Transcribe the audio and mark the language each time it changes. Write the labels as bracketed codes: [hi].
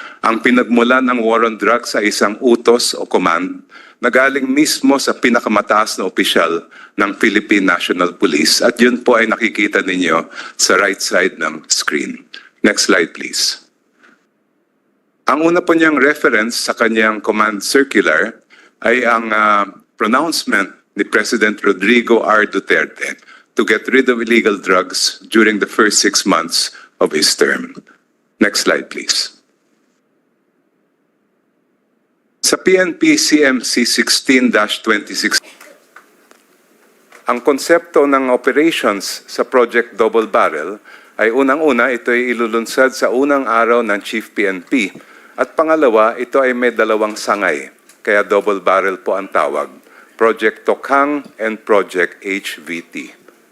[tl] Ang pinagmula ng war on drugs ay isang utos o command na galing mismo sa pinakamataas na opisyal ng Philippine National Police at yun po ay nakikita ninyo sa right side ng screen. [en] Next slide, please. [tl] Ang una po niyang reference sa kanyang command circular ay ang pronouncement ni President Rodrigo R. [en] Duterte to get rid of illegal drugs during the first 6 months of his term. Next slide, please. [tl] Sa PNP CMC 16-26, ang konsepto ng operations sa Project Double Barrel ay unang-una ito ay ilulunsad sa unang araw ng Chief PNP at pangalawa ito ay may dalawang sangay, kaya Double Barrel po ang tawag, Project Tokhang and Project HVT.